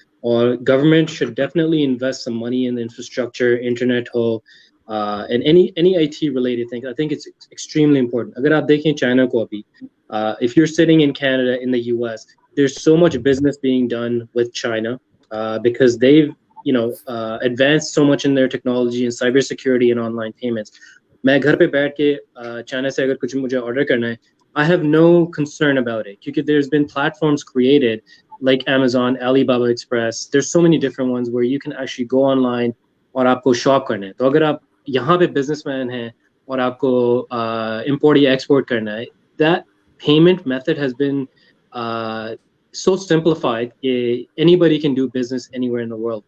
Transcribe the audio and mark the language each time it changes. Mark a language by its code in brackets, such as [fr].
[en] Or government should definitely invest some money in the infrastructure, internet ho, and any IT related thing. I think it's extremely important. [ur] Agar aap dekhein China ko abhi, [en] if you're sitting in Canada, in the US, there's so much business being done with China because they've advanced so much in their technology and cybersecurity and online payments. [ur] میں گھر پہ بیٹھ کے China سے اگر کچھ مجھے order کرنا ہے, [en] I have no concern about it [ur] کیونکہ [en] there's been platforms created like Amazon, Alibaba Express. There's so many different ones where you can actually go online [ur] اور آپ کو شاپ کرنا ہے. [en] تو اگر آپ یہاں پہ بزنس مین ہیں اور آپ کو امپورٹ یا ایکسپورٹ کرنا ہے, that payment method has been so simplified that anybody can do business anywhere in the world.